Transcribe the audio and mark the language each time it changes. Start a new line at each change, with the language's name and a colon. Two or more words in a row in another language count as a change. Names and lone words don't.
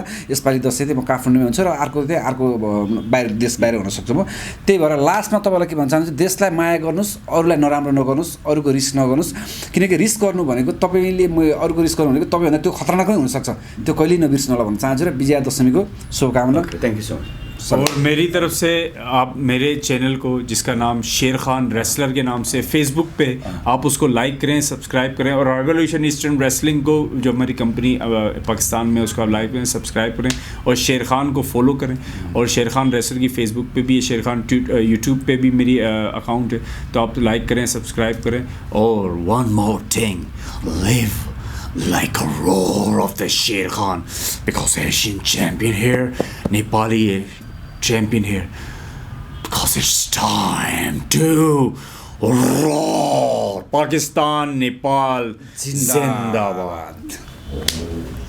Nepali: यसपालि दशैँ चाहिँ म काठमाडौँमै हुन्छु र अर्को चाहिँ अर्को बाहिर देश बाहिर हुन सक्छु म। त्यही भएर लास्टमा तपाईँलाई के भन्न चाहन्छु, देशलाई माया गर्नुहोस्, अरूलाई नराम्रो नगर्नुहोस्, अरूको रिस्क नगर्नुहोस्, किनकि रिस्क गर्नु भनेको तपाईँले अरूको रिस्क गर्नु भनेको तपाईँभन्दा त्यो खतरनाक पनि हुनसक्छ, त्यो कहिल्यै नबिर्सनु होला भन्न चाहन्छु। र विजया दशमीको शुभकामना।
English: Thank you so much.
Urdu: اور میری طرف سے آپ میرے چینل کو جس کا نام شیر خان ریسلر کے نام سے فیس بک پہ آپ اس کو لائک کریں، سبسکرائب کریں، اور ریوولوشن ایسٹرن ریسلنگ کو جو ہماری کمپنی پاکستان میں اس کو آپ لائک کریں، سبسکرائب کریں اور شیر خان کو فالو کریں. اور شیر خان ریسلر کی فیس بک پہ بھی، شیر خان یوٹیوب پہ بھی میری اکاؤنٹ ہے، تو آپ لائک کریں، سبسکرائب کریں.
English: और one more thing, live like a roar of the Sher Khan, because Asian champion here, Nepali champion here, because it's time to roar.
Urdu: Pakistan, Nepal, Zindabad.